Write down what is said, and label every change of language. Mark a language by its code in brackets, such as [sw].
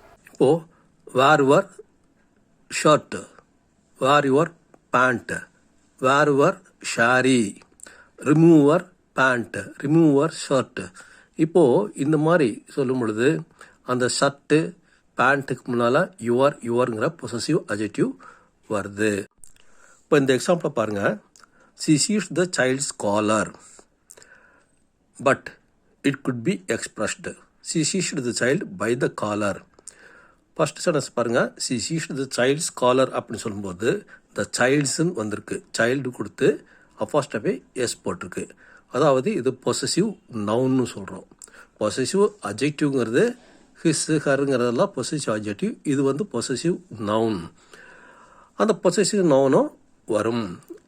[ta] இப்போது [en] Wear your shirt, wear your pant, wear your sari, remove your pant, remove your shirt. [ta] இப்போது இந்த மாதிரி சொல்லும் பொழுது அந்த ஷர்ட்டு பேண்ட்டுக்கு முன்னால் யுவருங்கிற பொசசிவ் அட்ஜெக்டிவ் வருது. இப்போ இந்த எக்ஸாம்பிளை பாருங்கள். [en] She sees the child's collar, but it could be expressed. She sees the child by the collar. First sentence பாருங்கள். She sees the child's collar [ta] அப்படின்னு சொல்லும்போது [en] the childsன்னு வந்திருக்கு. [ta] சைல்டு கொடுத்து அப்போஸ்ட்ரோஃபி எஸ் போட்டிருக்கு. அதாவது இது பொசசிவ் நவுன்னு சொல்கிறோம். Possessive அட்ஜெக்டிவ்ங்கிறது his ஹருங்கிறதெல்லாம் possessive adjective. இது வந்து பொசசிவ் நவுன். அந்த பொசசிவ் நவுனும் வரும்.